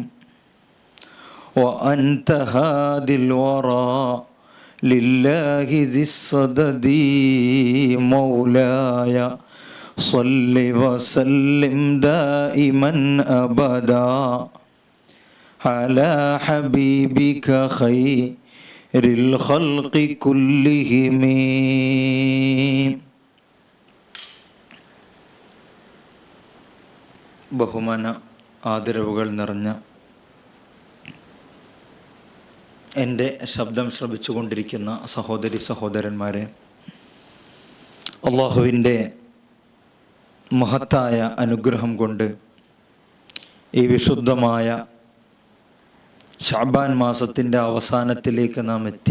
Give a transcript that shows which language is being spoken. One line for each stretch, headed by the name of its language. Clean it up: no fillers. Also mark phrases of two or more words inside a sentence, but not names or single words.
Arabic: وأنت هادي الورى لله ذي الصدد مولاي صل وسلم دائما أبدا على حبيبك خير الخلق كلهم.
Malayalam: ബഹുമാന ആദരവുകൾ നിറഞ്ഞ എൻ്റെ ശബ്ദം ശ്രവിച്ചുകൊണ്ടിരിക്കുന്ന സഹോദരി സഹോദരന്മാരെ, അള്ളാഹുവിൻ്റെ മഹത്തായ അനുഗ്രഹം കൊണ്ട് ഈ വിശുദ്ധമായ ശഅബാൻ മാസത്തിൻ്റെ അവസാനത്തിലേക്ക് നാം എത്തി.